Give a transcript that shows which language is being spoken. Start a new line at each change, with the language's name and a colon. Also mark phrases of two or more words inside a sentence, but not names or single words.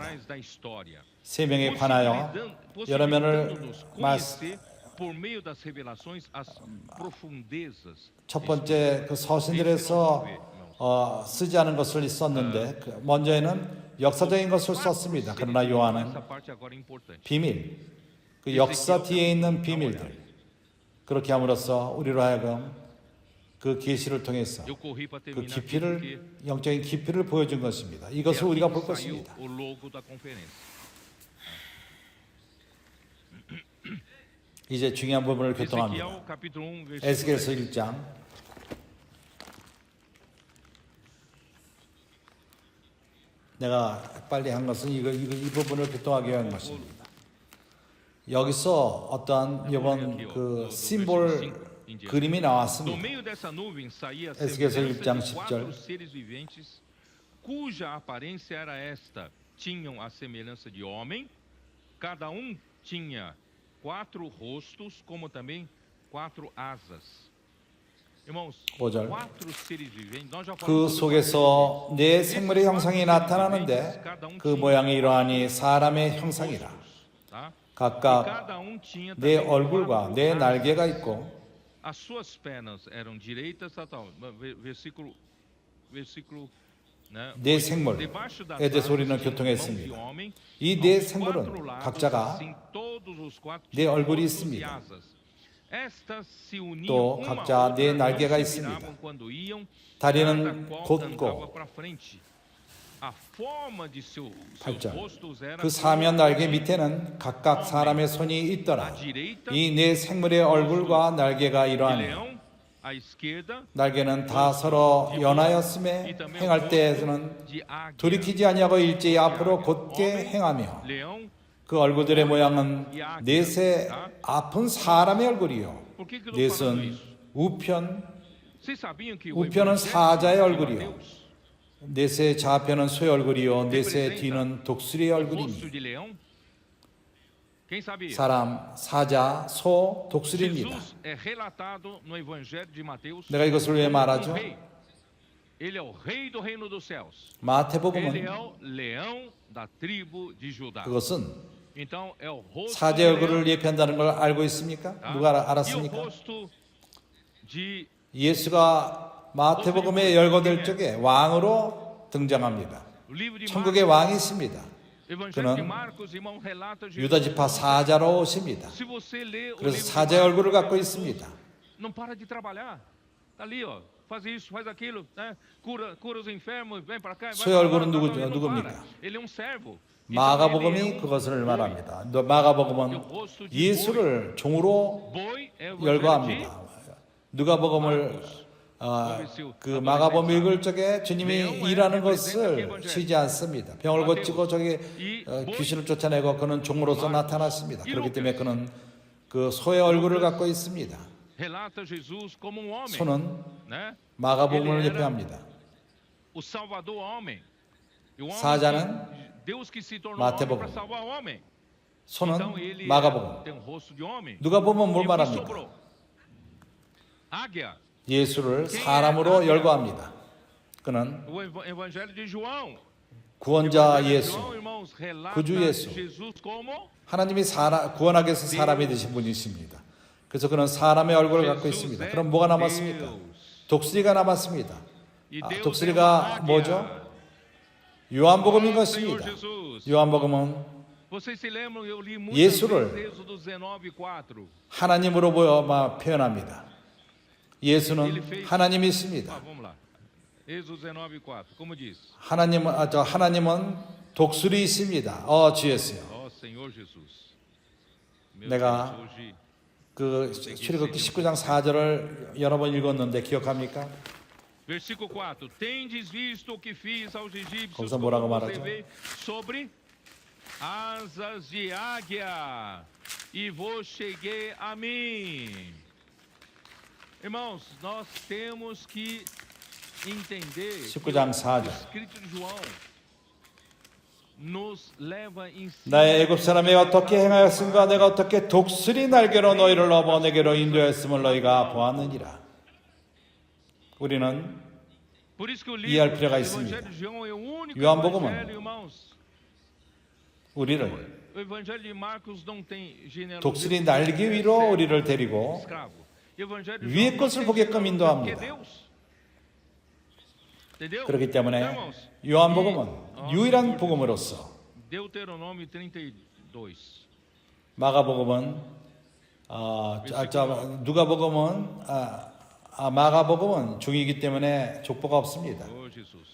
Korean: 3명에 관하여 여러 면을 첫 번째 그 서신들에서 쓰지 않은 것을 썼는데 먼저에는 역사적인 것을 썼습니다. 그러나 요한은 비밀, 그 역사 뒤에 있는 비밀들, 그렇게 함으로써 우리로 하여금 그 계시를 통해서
Portuguese: Eu corri para
Korean: 그
Portuguese: terminar aqui porque
Korean: 깊이를 영적인 깊이를 보여준 것입니다. 이것을 우리가 볼
Portuguese: saiu
Korean: 것입니다.
Portuguese: o logo da conferência.
Korean: 이제 중요한 부분을 교통합니다.
Portuguese: Ezequiel capítulo 1 versículo
Korean: 에스겔서 10. 1장. 내가 빨리 한 것은 이 부분을 교통하기 위한 것입니다. 여기서 어떠한 이번 그 심볼 그림이
Portuguese: No
Korean: 나왔습니다.
Portuguese: meio dessa nuvem saía a Esqueça semelhança
Korean: 1장
Portuguese: de
Korean: 10절.
Portuguese: 4 seres viventes, cuja aparência era esta: tinham a semelhança de homem, cada tinha 4 rostos, como também 4 asas. Irmãos,
Korean: 5절.
Portuguese: 4 seres viventes. Nós já
Korean: 그
Portuguese: falamos sobre
Korean: 속에서 네 생물의 형상이 나타나는데 그 모양이 이러하니 사람의 형상이라.
Portuguese: tá?
Korean: 각각
Portuguese: Cada tinha
Korean: 네
Portuguese: também
Korean: 얼굴과 4 네
Portuguese: asas.
Korean: 날개가 있고
Portuguese: As suas pernas eram direitas, tal. Versículo, né?
Korean: 네 생물에
Portuguese: Debaixo das
Korean: 대해서 우리는
Portuguese: asas tinham
Korean: 교통했습니다.
Portuguese: mãos de homem,
Korean: 이 네
Portuguese: aos
Korean: 생물은
Portuguese: quatro lados,
Korean: 각자가
Portuguese: assim, todos os quatro
Korean: 네
Portuguese: tinham
Korean: 얼굴이
Portuguese: rostos e
Korean: 있습니다.
Portuguese: asas. Estas se uniam
Korean: 또
Portuguese: uma
Korean: 각자
Portuguese: à outra,
Korean: 네
Portuguese: não
Korean: 날개가
Portuguese: se
Korean: 있습니다.
Portuguese: viravam quando iam,
Korean: 다리는
Portuguese: cada qual
Korean: 곧고
Portuguese: andava para frente. A forma de seus
Korean: 8절.
Portuguese: rostos era
Korean: 그 사면 날개 밑에는 각각 사람의 손이 있더라. 이 네 생물의 얼굴과 날개가
Portuguese: de
Korean: 이러하니
Portuguese: leão à esquerda,
Korean: 날개는 다 서로 연하였음에 행할 때에서는
Portuguese: de águia.
Korean: 돌이키지 아니하고 일제히 앞으로 곧게 행하며
Portuguese: Leão.
Korean: 그 얼굴들의 모양은 넷의 아픈 사람의 얼굴이요
Portuguese: Por que que eu estou falando
Korean: 넷은
Portuguese: isso?
Korean: 우편
Portuguese: Vocês sabiam que o
Korean: 우편은
Portuguese: evangelho
Korean: 사자의
Portuguese: de
Korean: 얼굴이요 Mateus 넷의 좌편은 소의 얼굴이요 넷의 뒤는 독수리의
Portuguese: o
Korean: 얼굴이니
Portuguese: rosto de leão? Quem sabia?
Korean: 사람, 사자, 소, 독수리입니다.
Portuguese: Jesus é relatado no evangelho de Mateus
Korean: 내가 이것을 왜
Portuguese: como
Korean: 말하죠?
Portuguese: rei. Ele é o rei do reino dos céus. Ele
Korean: 마태복음은
Portuguese: é o leão da tribo de Judá.
Korean: 그것은
Portuguese: Então é o rosto de
Korean: 사자의
Portuguese: leão,
Korean: 얼굴을 예표한다는 걸 알고 있습니까?
Portuguese: tá?
Korean: 누가
Portuguese: E o
Korean: 알았습니까?
Portuguese: rosto de
Korean: 예수가 마태복음에 열거될 적에 왕으로 등장합니다.
Portuguese: o livro de
Korean: 천국의 Marcos, 왕이 있습니다.
Portuguese: evangelho de
Korean: 그는
Portuguese: Marcos, irmão, relata Jesus.
Korean: 유다 지파 사자로 오십니다.
Portuguese: Se você ler o
Korean: 그래서
Portuguese: livro de
Korean: 사자의 Marcos, 얼굴을 갖고 있습니다.
Portuguese: não para de trabalhar. Tá ali, ó. Faz isso, faz aquilo, né? Cura os enfermos, vem para cá. vai
Korean: 소의
Portuguese: pra lá,
Korean: 얼굴은
Portuguese: tá,
Korean: 누구죠?
Portuguese: ele não
Korean: 누굽니까?
Portuguese: para. Ele é um servo.
Korean: 마가복음이 그것을 말합니다. 마가복음은 예수를 종으로
Portuguese: Boi é o evangelho de
Korean: 열거합니다. 누가복음을 그 마가복음 읽을 적에 주님이 일하는 것을 쉬지 않습니다. 병을 고치고 저기 귀신을 쫓아내고 그는 종으로서 나타났습니다. 그렇기 때문에 그는 그 소의 얼굴을 갖고 있습니다.
Portuguese: relata Jesus como um homem,
Korean: 소는
Portuguese: né?
Korean: 마가복음을 예표합니다.
Portuguese: O Salvador homem. E o homem
Korean: 사자는
Portuguese: Deus que se tornou
Korean: 마태복음.
Portuguese: homem para salvar o homem.
Korean: 소는
Portuguese: Então ele
Korean: 마가복음.
Portuguese: tem um rosto de homem.
Korean: 누가복음은
Portuguese: E
Korean: 뭘
Portuguese: o que
Korean: 말합니까?
Portuguese: sobrou? Águia.
Korean: 예수를 사람으로 열거합니다. 그는
Portuguese: O evangelho de João.
Korean: 구원자 João, 예수,
Portuguese: irmãos, relata
Korean: 구주 예수.
Portuguese: Jesus como
Korean: 하나님이 구원하기 위해서 사람이 되신 분이십니다. 그래서 그는 사람의 얼굴을 갖고 있습니다. 그럼 뭐가 남았습니까? 독수리가 남았습니다.
Portuguese: E Deus é uma
Korean: 독수리가
Portuguese: águia.
Korean: 뭐죠? 요한복음인
Portuguese: Ó Senhor
Korean: 것입니다. Jesus. 요한복음은
Portuguese: Vocês se lembram, eu li muitas
Korean: 예수를
Portuguese: vezes Êxodo 19:4.
Korean: 하나님으로 표현합니다. 예수는 하나님이십니다.
Portuguese: Vamos lá. Êxodo 19:4. Como diz?
Korean: 하나님은 독수리이십니다. 주 예수요.
Portuguese: Ó Senhor Jesus. Meu
Korean: 내가
Portuguese: Deus, hoje
Korean: 그 출애굽기 19장 4절을 여러 번 읽었는데 기억합니까?
Portuguese: Versículo 4. Tendes visto o que fiz aos egípcios
Korean: 거기서 뭐라고
Portuguese: como vos
Korean: 말하죠?
Portuguese: levei sobre asas de águia e vos cheguei a mim. Irmãos, nós temos que entender que
Korean: 19장
Portuguese: o
Korean: 4절.
Portuguese: escrito de João nos leva a ensinar
Korean: 나의 애굽 사람이 어떻게 행하였은가 내가 어떻게 독수리 날개로 너희를 넘어 내게로 인도했음을 너희가 보았느니라. 우리는
Portuguese: Por isso que o
Korean: 이해할
Portuguese: livro
Korean: 필요가
Portuguese: do
Korean: 있습니다.
Portuguese: Evangelho de João é o único
Korean: 요한복음은
Portuguese: evangelho, irmãos.
Korean: 우리를
Portuguese: O Evangelho de Marcos não tem genealogia.
Korean: 독수리 날개 위로 우리를 데리고
Portuguese: escravo. O Evangelho de
Korean: 위의 João 것을
Portuguese: não tem
Korean: 보게끔
Portuguese: genealogia,
Korean: 인도합니다.
Portuguese: porque é Deus. Entendeu?
Korean: 그렇기 때문에
Portuguese: Então, irmãos,
Korean: 요한복음은 유일한 복음으로서
Portuguese: Deuteronômio 32.
Korean: 마가복음은 누가복음은 마가복음은 중이기 때문에 족보가 없습니다.
Portuguese: Oh, Jesus.